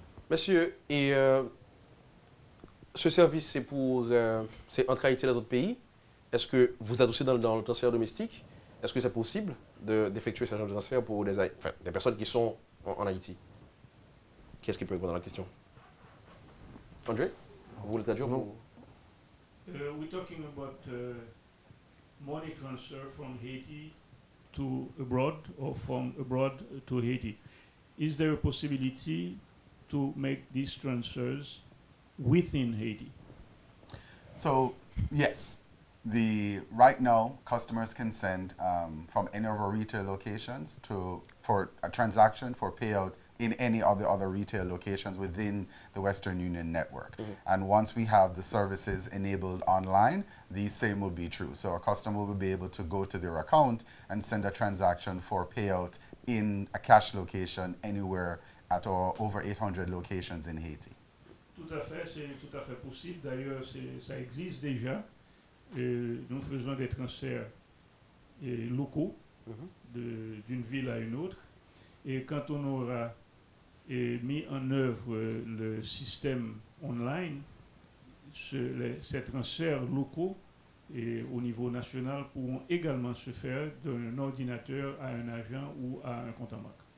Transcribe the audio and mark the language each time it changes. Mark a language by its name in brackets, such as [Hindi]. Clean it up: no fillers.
[French] Monsieur, et ce service, c'est entre Haïti et les autres pays. Est-ce que vous êtes aussi dans le transfert domestique? Est-ce que c'est possible d'effectuer ce genre de transfert pour des personnes qui sont en Haïti? Qui est-ce qui peut répondre à la question? André, vous voulez traduire? [English] We're talking about money transfer from Haiti to abroad or from abroad to Haiti. Is there a possibility to make these transfers within Haiti? So, yes. Right now, customers can send from any of our retail locations for a transaction for payout in any of the other retail locations within the Western Union network. And once we have the services enabled online, the same will be true. So a customer will be able to go to their account and send a transaction for payout in a cash location anywhere at our over 800 locations in Haiti. [French] Tout à fait, c'est tout à fait possible. D'ailleurs, ça existe déjà. Nous faisons des transferts locaux d'une ville à une autre. Et quand on aura mis en œuvre le système online, ces transferts locaux au niveau national pourront également se faire d'un ordinateur à un agent ou à un compte en banque.